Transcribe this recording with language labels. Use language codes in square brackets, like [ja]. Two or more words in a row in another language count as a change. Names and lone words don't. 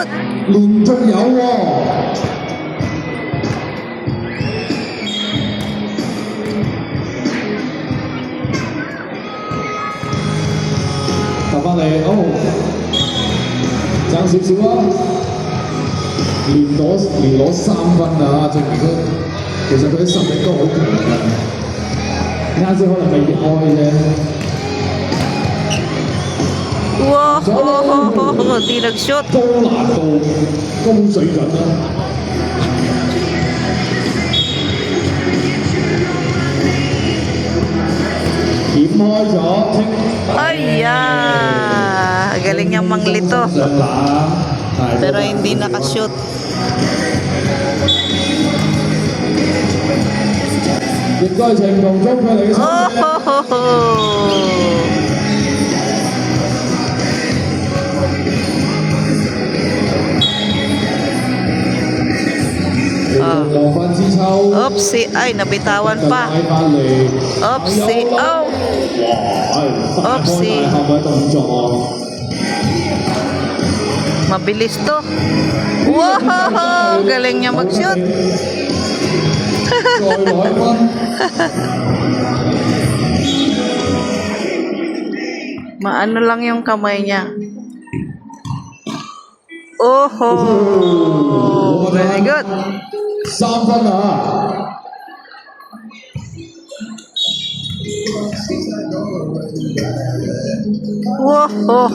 [yue] 連續有喎，答翻你，哦，爭少少啊，連攞3分啊，證明其實佢啲實力都好強嘅。啱先可能未開啫。 [tl] Wow! Di nag-shoot. [yue] 高難度、高水準啦。點開咗，清。 [tl] Ay, galing niyang manglito. [yue] 上籃， [tl] Pero hindi nakashoot. [yue] 亦都係程度中佢哋嘅。兩分之抽。 [tl] Oopsie. Ay, nabitawan pa. [yue] 拉翻嚟。 [en] Oopsie. Oh. 哇！ Oopsie. [yue] 大後位動作啊！ [tl] Mabilis to. Wow! Galing niya mag-shoot. [yue] 再攞一分。 [tl] Maano lang yung kamay niya. [en] Oho! Very good. [yue] 3 分啊！ [en] Wow!